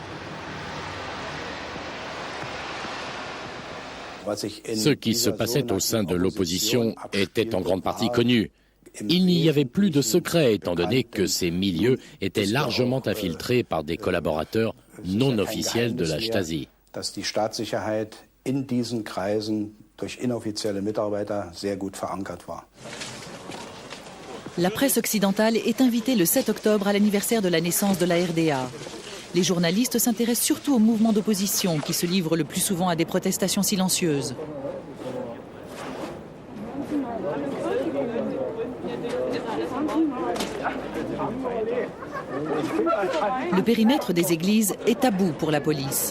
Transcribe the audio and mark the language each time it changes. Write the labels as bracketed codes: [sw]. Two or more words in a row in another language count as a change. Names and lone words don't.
[fr] Ce qui se passait au sein de l'opposition était en grande partie connu. Il n'y avait plus de secret étant donné que ces milieux étaient largement infiltrés par des collaborateurs non officiels de la Stasi. [de] durch inoffizielle Mitarbeiter sehr gut verankert war. [fr] La presse occidentale est invitée le 7 octobre à l'anniversaire de la naissance de la RDA. Les journalistes s'intéressent surtout aux mouvements d'opposition qui se livrent le plus souvent à des protestations silencieuses. Le périmètre des églises est tabou pour la police.